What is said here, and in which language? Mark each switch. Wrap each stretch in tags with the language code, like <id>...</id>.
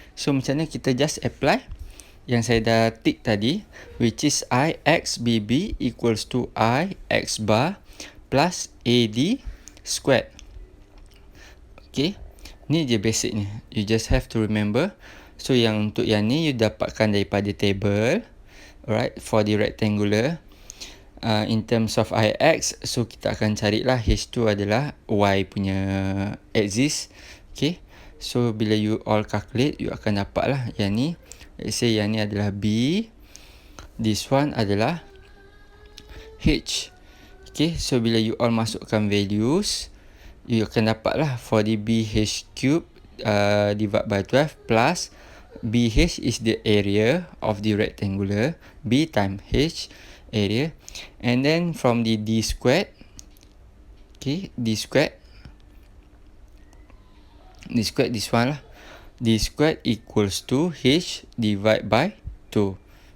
<en>So</en> <ms>macam mana kita</ms> <en>just apply</en> <ms>yang saya dah</ms> <en>tick tadi, which is I x b b equals to I x bar plus AD squared.</en> <ms>Okay, ni je basic ni.</ms> <en>You just have to remember.</en> <ms>So yang untuk yang ni you dapatkan daripada table.</ms> <en>Alright, for the rectangular in terms of Ix, so</en> <ms>kita akan carilah H2 adalah Y punya axis. Okay, so bila</ms> <en>you all calculate,</en> <ms>you akan dapat lah yang ni.</ms> <en>Let's say</en> <ms>yang ni adalah</ms> <en>B, this one adalah H. Okay, so bila you all masukkan values, you</en> <ms>akan dapat lah</ms> <en>for the BH cube divide by 12 plus BH is the area of the rectangular, B times H area, and then from the D squared, okay, D squared this one lah, D squared equals to H divide by 2.</en>